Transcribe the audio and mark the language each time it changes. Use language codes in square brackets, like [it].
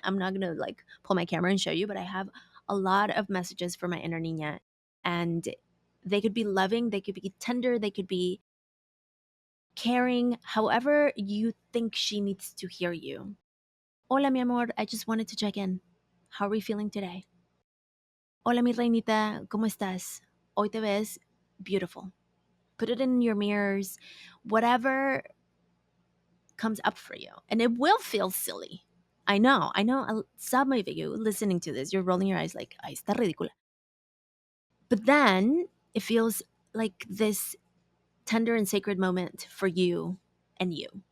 [en] I'm not going to like pull my camera and show you, but I have a lot of messages for my inner niña. And they could be loving. They could be tender. They could be caring, however you think she needs to hear you. [es] Hola, mi amor, [en] I just wanted to check in. How are we feeling today? [es] Hola, mi reinita, ¿cómo estás? Hoy te ves beautiful. [en] Put it in your mirrors, whatever comes up for you. And it will feel silly. I know, some of you listening to this, you're rolling your eyes like, [es] ay, está ridícula. [en] But then it feels like this tender and sacred moment for you and you.